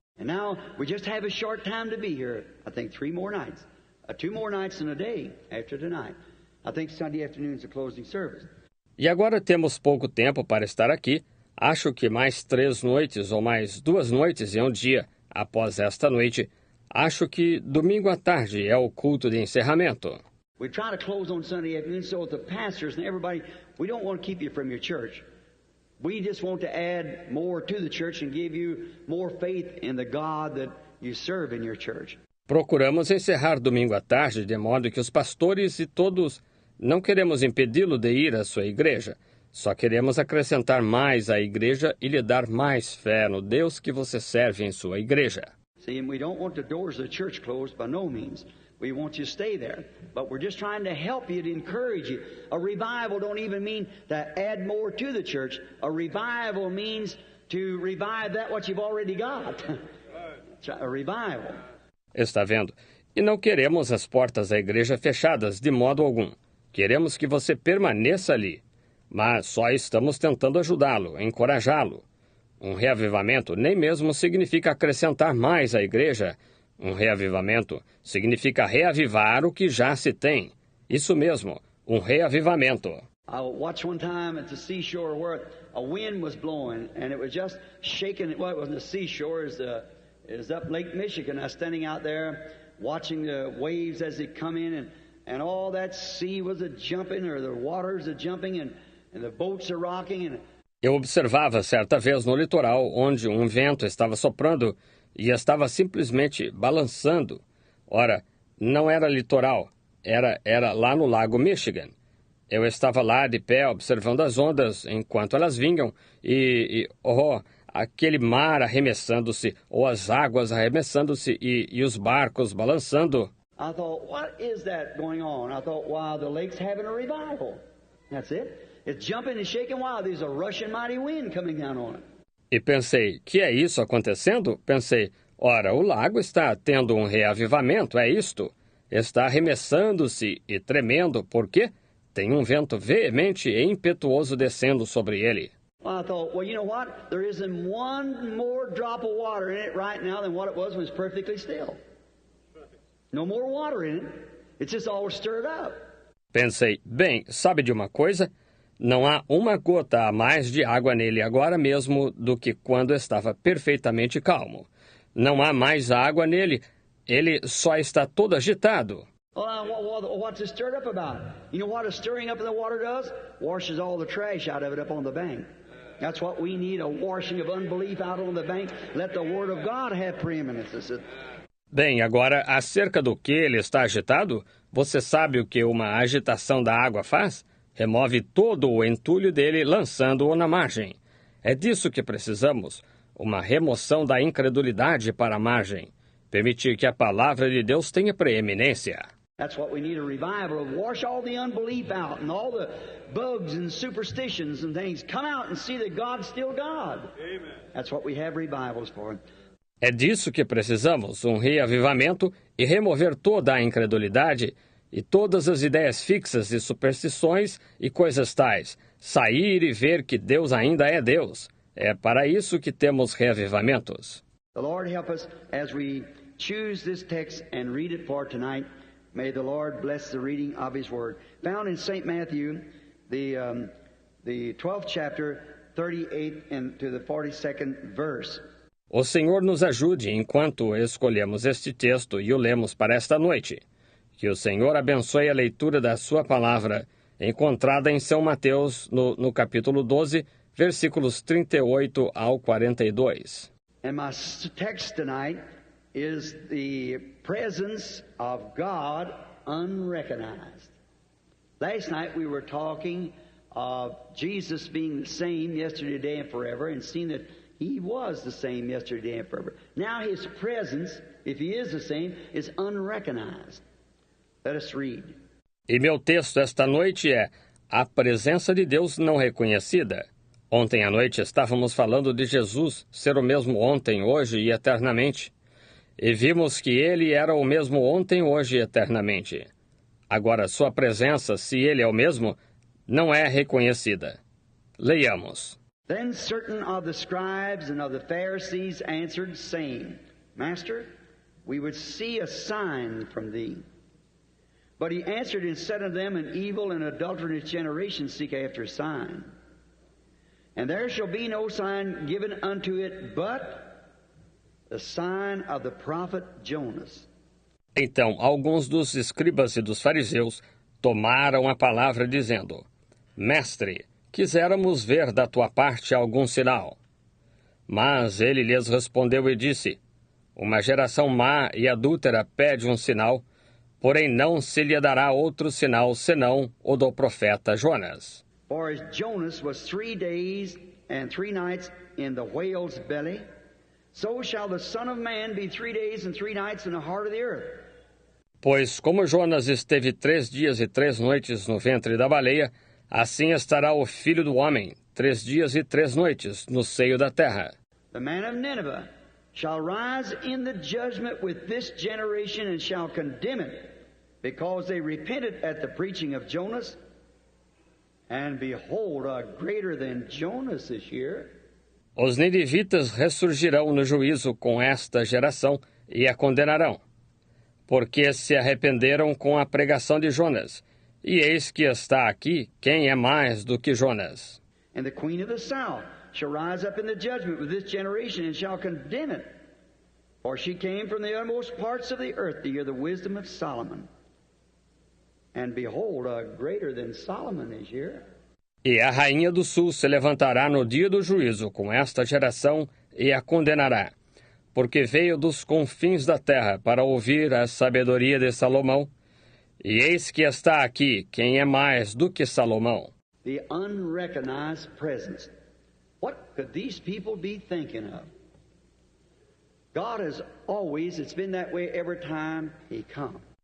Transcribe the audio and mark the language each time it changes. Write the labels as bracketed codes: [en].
[en] And now we just have a short time to be here. I think 3 more nights. 2 more nights in a day after tonight. I think Sunday afternoon is the closing service. [pt] E agora temos pouco tempo para estar aqui. Acho que mais 3 noites ou mais 2 noites em um dia após esta noite. Acho que domingo à tarde é o culto de encerramento. [en] We try to close on Sunday afternoon so the pastors and everybody, we don't want to keep you from your church. We just want to add more to the church and give you more faith in the God that you serve in your church. [pt] Procuramos encerrar domingo à tarde de modo que os pastores e todos Não queremos impedi-lo de ir à sua igreja. Só queremos acrescentar mais à igreja e lhe dar mais fé no Deus que você serve em sua igreja. [en] See, and we don't want the doors of the church closed by no means. We want you to stay there. But we're just trying to help you, to encourage you. A revival don't even mean to add more to the church. A revival means to revive that what you've already got. A revival. [pt] Está vendo? E não queremos as portas da igreja fechadas de modo algum. Queremos que você permaneça ali. Mas só estamos tentando ajudá-lo, encorajá-lo. Um reavivamento nem mesmo significa acrescentar mais à igreja. Um reavivamento significa reavivar o que já se tem. Isso mesmo, um reavivamento. [en] I watched one time at the seashore where a wind was blowing and it was just shaking. Well, it wasn't the seashore, it was up Lake Michigan. I was standing out there watching the waves as they come in and all that sea was a-jumping, or the waters a-jumping, and the boats are rocking. [pt] Eu observava certa vez no litoral onde um vento estava soprando e estava simplesmente balançando. Ora, não era litoral, era lá no Lago Michigan. Eu estava lá de pé observando as ondas enquanto elas vinham e aquele mar arremessando-se, ou as águas arremessando-se e os barcos balançando. [en] I thought, what is that going on? I thought, wow, the lake's having a revival. That's it. It's jumping and shaking while there's a rushing mighty wind coming down on it. [pt] E pensei, que é isso acontecendo? Pensei, ora, o lago está tendo um reavivamento, é isto? Está arremessando-se e tremendo, por quê? Tem um vento veemente e impetuoso descendo sobre ele. [en] Well, I thought, well, you know what? There isn't one more drop of water in it right now than what it was when it was perfectly still. No more water in it. It's just all stirred up. [pt] Pensei, bem, sabe de uma coisa? Não há uma gota a mais de água nele agora mesmo do que quando estava perfeitamente calmo. Não há mais água nele. Ele só está todo agitado. [en] What's it stirred up about? You know what a stirring up in the water does? Washes all the trash out of it up on the bank. That's what we need, a washing of unbelief out on the bank. Let the Word of God have preeminence. [pt] Bem, agora, acerca do que ele está agitado, você sabe o que uma agitação da água faz? Remove todo o entulho dele, lançando-o na margem. É disso que precisamos, uma remoção da incredulidade para a margem. Permitir que a palavra de Deus tenha preeminência. [en] That's what we need, a revival, to wash all the unbelief out and all the bugs and superstitions and things. Come out and see that God's still God. Amen. That's what we have revivals for. [pt] É disso que precisamos, um reavivamento e remover toda a incredulidade e todas as ideias fixas e superstições e coisas tais. Sair e ver que Deus ainda é Deus. É para isso que temos reavivamentos. [en] The Lord help us as we choose this text and read it for tonight. May the Lord bless the reading of His Word. Found in St. Matthew, the 12th chapter, 38th and to the 42nd verse. [pt] O Senhor nos ajude enquanto escolhemos este texto e o lemos para esta noite. Que o Senhor abençoe a leitura da sua palavra, encontrada em São Mateus, no capítulo 12, versículos 38 ao 42. [en] And my text tonight is the presence of God unrecognized. Last night we were talking of Jesus being the same yesterday, today, and forever, and seeing that He was the same yesterday and forever. Now His presence, if He is the same, is unrecognized. Let us read. [pt] E meu texto esta noite é a presença de Deus não reconhecida. Ontem à noite estávamos falando de Jesus ser o mesmo ontem, hoje e eternamente. E vimos que Ele era o mesmo ontem, hoje e eternamente. Agora, sua presença, se Ele é o mesmo, não é reconhecida. Leiamos. [en] Then certain of the scribes and of the Pharisees answered, saying, Master, we would see a sign from thee. But he answered and said unto them, An evil and adulterous generation seek after a sign. And there shall be no sign given unto it but the sign of the prophet Jonas. [pt] Então, alguns dos escribas e dos fariseus tomaram a palavra dizendo, Mestre, quiséramos ver da tua parte algum sinal. Mas ele lhes respondeu e disse, Uma geração má e adúltera pede um sinal, porém não se lhe dará outro sinal senão o do profeta Jonas. [en] For as Jonas was 3 days and 3 nights in the whale's belly, so shall the Son of Man be 3 days and 3 nights in the heart of the earth. [pt] Pois como Jonas esteve 3 dias e 3 noites no ventre da baleia, assim estará o Filho do Homem 3 dias e 3 noites no seio da terra. [en] The man of Nineveh shall rise in the judgment with this generation and shall condemn it, because they repented at the preaching of Jonas. And behold, a greater than Jonas is here. [pt] Os ninivitas ressurgirão no juízo com esta geração e a condenarão, porque se arrependeram com a pregação de Jonas. E eis que está aqui quem é mais do que Jonas. [en] And the queen of the south shall rise up in the judgment with this generation and shall condemn it. For she came from the uttermost parts of the earth to hear the wisdom of Solomon. And behold, a greater than Solomon is here. [pt] E a rainha do sul se levantará no dia do juízo com esta geração e a condenará, porque veio dos confins da terra para ouvir a sabedoria de Salomão. E eis que está aqui quem é mais do que Salomão. [en] The unrecognized presence. What could these people be thinking of? God has always, it's been that way every time He comes.